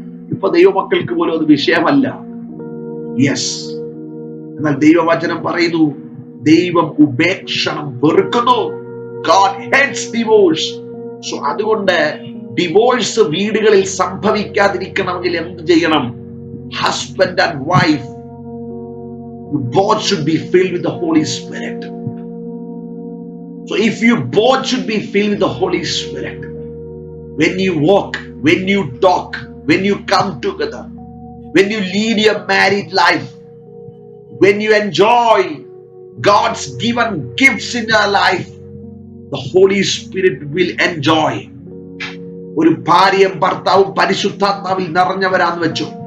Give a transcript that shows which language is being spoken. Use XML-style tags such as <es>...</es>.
<ml>ഇപ്പൊ ദൈവമക്കൾക്ക് പോലും അത് വിഷയമല്ല. യെസ്. എന്നാൽ ദൈവവചനം പറയുന്നു, ദൈവം ഉപേക്ഷണം വെറുക്കുന്നു.</ml> <en>God hates divorce.</en> <ml>സോ അതുകൊണ്ട് ഡിവോഴ്സ് വീടുകളിൽ സംഭവിക്കാതിരിക്കണമെങ്കിൽ എന്ത് ചെയ്യണം?</ml> <en>husband and wife, you both should be filled with the Holy Spirit. So if you both should be filled with the Holy Spirit, when you walk, when you talk, when you come together, when you lead your married life, when you enjoy God's given gifts in your life, the Holy Spirit will enjoy.</en> <ml>ഒരു ഭാര്യയും ഭർത്താവും പരിശുദ്ധാത്മാവിൽ നിറഞ്ഞവരാന്ന് വെച്ചു.</ml>